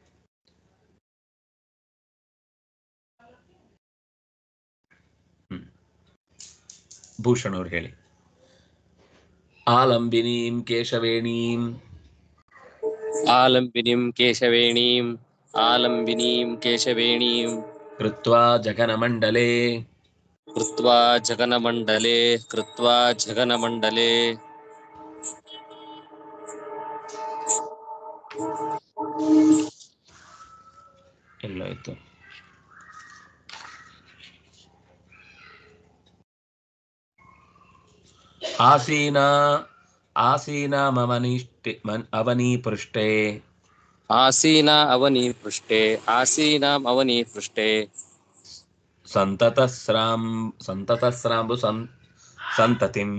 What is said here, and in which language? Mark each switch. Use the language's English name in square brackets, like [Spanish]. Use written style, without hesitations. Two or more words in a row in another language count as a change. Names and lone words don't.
[Kannada] ಭೂಷಣ್ ಅವರು ಹೇಳಿ. [Sanskrit] ಆಲಂಬಿನೀಂ ಕೇಶವೇಣೀಂ ಆಲಂಬಿನೀಂ ಕೇಶವೇಣೀಂ ಆಲಂಬಿನೀಂ ಕೇಶವೇಣೀಂ ಕೃತ್ವಾ ಜಗನಮಂಡಲೇ ಕೃತ್ವಾ ಜಗನಮಂಡಲೇ ಕೃತ್ವಾ ಜಗನಮಂಡಲೇ [Kannada] ಎಲ್ಲಾಯ್ತು. [Sanskrit] ಅವನೀಪೃಷ್ಟೇ ಆಸೀನಾಂ ಅವನೀಪೃಷ್ಟೇ ಸಂತತಸ್ರಾಂಬು ಸಂತತಿಂ